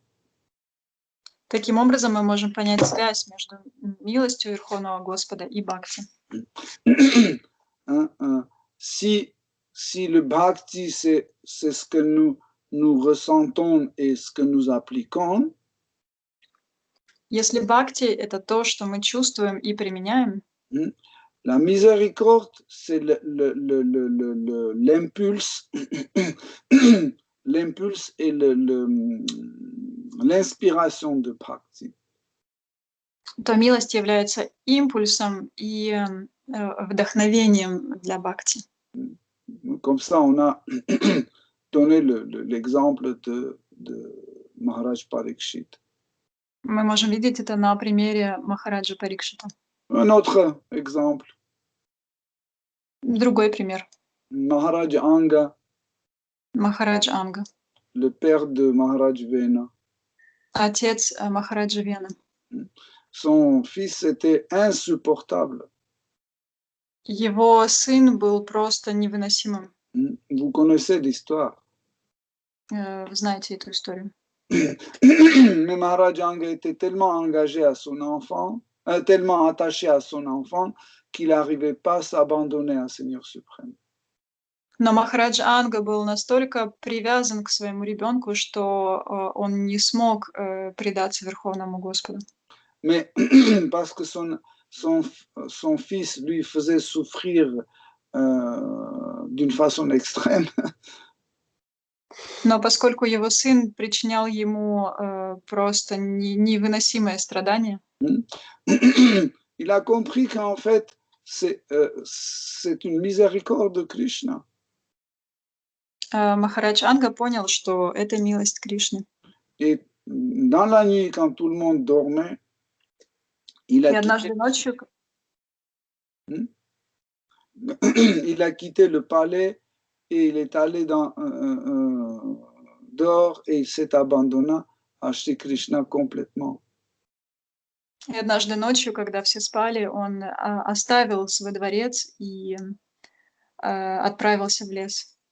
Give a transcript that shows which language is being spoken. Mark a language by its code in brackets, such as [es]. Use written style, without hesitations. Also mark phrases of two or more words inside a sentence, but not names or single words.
[ru] Таким образом, мы можем понять связь между милостью Верховного Господа и Бхакти. [fr] Si le Bhakti, c'est ce que nous ressentons et ce que nous appliquons, [ru] если Бхакти — это то, что мы чувствуем и применяем, [fr] la miséricorde, c'est l'impulse, l'impulse et l'inspiration de Bhakti. [ru] то милость является импульсом и вдохновением для Бхакти. [fr] Comme ça, on a donné l'exemple de Maharaj Parikshit. [ru] Мы можем видеть это на примере Махараджа Парикшита. [fr] Un autre exemple. [ru] Другой пример. [fr] Maharaj Anga, [ru] Махарадж Анга, [fr] le père de Maharaj Vena. [ru] отец Махараджа Вена. [fr] Son fils était insupportable. [ru] Его сын был просто невыносимым. [fr] Vous connaissez l'histoire. [ru] Вы знаете эту историю. [fr] Mais Maharaj Anga était tellement engagé à son enfant, tellement attaché à son enfant, qu'il n'arrivait pas à s'abandonner à Seigneur suprême. [ru] Но Махарадж Анга был настолько привязан к своему ребенку, что он не смог предаться Верховному Господу. [fr] Mais parce que son fils lui faisait souffrir d'une façon extrême, [ru] Но поскольку его сын причинял ему просто невыносимое страдание, [fr] il a compris qu'en fait, c'est une miséricorde de Krishna. [ru] Махарадж Анга понял, что это милость Кришны. [fr] Et dans la nuit, quand tout le monde dormait, il [ru] И [fr] a [ru] однажды ночью, [fr] il a quitté le palais et il est allé dehors et il s'est abandonné à Shri Krishna complètement. [ru] И однажды ночью, когда все спали, он оставил свой дворец и отправился в лес.